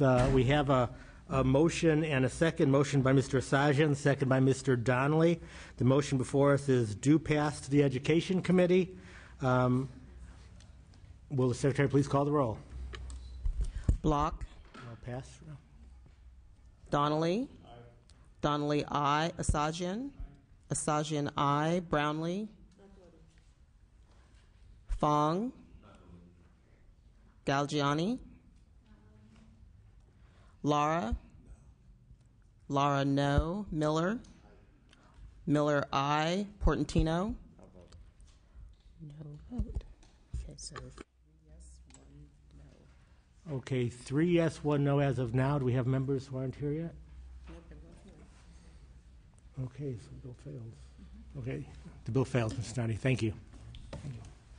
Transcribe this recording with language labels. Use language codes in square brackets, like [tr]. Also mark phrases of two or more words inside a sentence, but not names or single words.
[en] We have a motion and a second. Motion by Mr. Asajian, second by Mr. Donnelly. The motion before us is due pass to the Education Committee. Will the Secretary please call the roll? Block. I'll pass. Donnelly. Aye. Donnelly, aye. Asajian. Asajian, aye. Brownlee. Fong. Galgiani. Lara. Lara, no. Miller. Miller, aye. Portantino. No vote. Okay, so 3 yes, 1 no. Okay, 3 yes, 1 no as of now. Do we have members who aren't here yet? Okay, so the bill fails. Okay, the bill fails, Mr. Snoddy. Thank you. Thank you.